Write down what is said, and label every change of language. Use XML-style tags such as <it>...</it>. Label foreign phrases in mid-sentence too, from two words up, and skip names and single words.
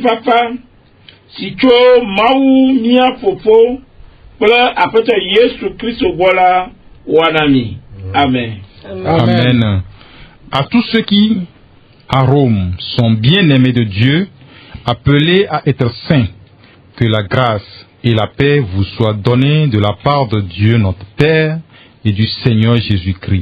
<ee>papa si tso Mawu mia fofo kple Aƒetɔ Yesu Kristo gbɔ la wɔna mi. Amen. Amen.</ee> <fr>À tous ceux qui à Rome sont bien-aimés de Dieu, appelés à être saints, que la grâce et la paix vous soient données de la part de Dieu notre Père et du Seigneur Jésus-Christ.</fr>